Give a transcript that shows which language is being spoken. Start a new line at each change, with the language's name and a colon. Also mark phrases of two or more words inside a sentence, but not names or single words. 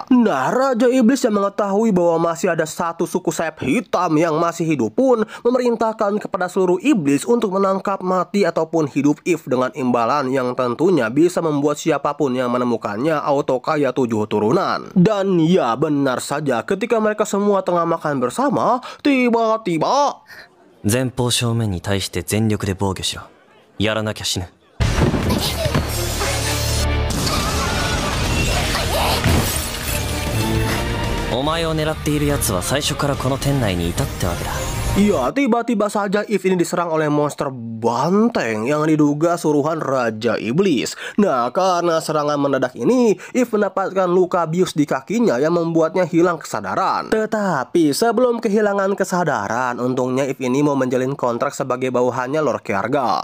Indonesian: Nah, Raja Iblis yang mengetahui bahwa masih ada satu suku sayap hitam yang masih hidup pun memerintahkan kepada seluruh iblis untuk menangkap mati ataupun hidup Eve dengan imbalan yang tentunya bisa membuat siapapun yang menemukannya auto kaya 7 turunan. Dan ya benar saja, ketika mereka semua tengah makan bersama, tiba-tiba
Japanese: 前方正面に対して全力で防御しろ。やらなきゃ死ぬ。お前を狙っている奴は最初からこの店内にいたってわけだ。
Indonesian: ya, tiba-tiba saja Eve ini diserang oleh monster banteng yang diduga suruhan Raja Iblis. Nah, karena serangan mendadak ini, Eve mendapatkan luka bius di kakinya yang membuatnya hilang kesadaran. Tetapi sebelum kehilangan kesadaran, untungnya Eve ini mau menjalin kontrak sebagai bawahannya Lord Kjaerga.